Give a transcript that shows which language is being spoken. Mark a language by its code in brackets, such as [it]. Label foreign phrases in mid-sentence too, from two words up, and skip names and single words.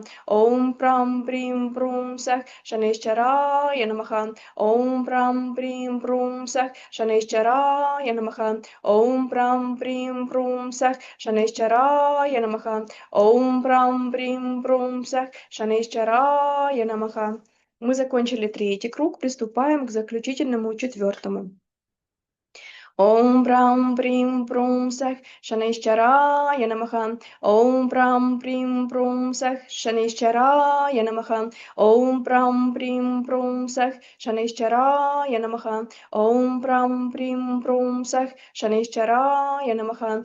[sa] ॐ भ्रां भ्रीं भ्रौं सः शनैश्वराय नमः. ॐ भ्रां भ्रीं भ्रौं सः शनैश्वराय नमः. ॐ भ्रां भ्रीं भ्रौं सः शनैश्वराय नमः. ॐ भ्रां भ्रीं भ्रौं सः शनैश्चराय नमः. [ru] Мы закончили третий круг, приступаем к заключительному четвертому. [sa] ॐ भ्रां भ्रीं भ्रौं सः शनैश्वराय नमः. ॐ भ्रां भ्रीं भ्रौं सः शनैश्वराय नमः. ॐ भ्रां भ्रीं भ्रौं सः शनैश्वराय नमः. ॐ भ्रां भ्रीं भ्रौं सः शनैश्वराय नमः.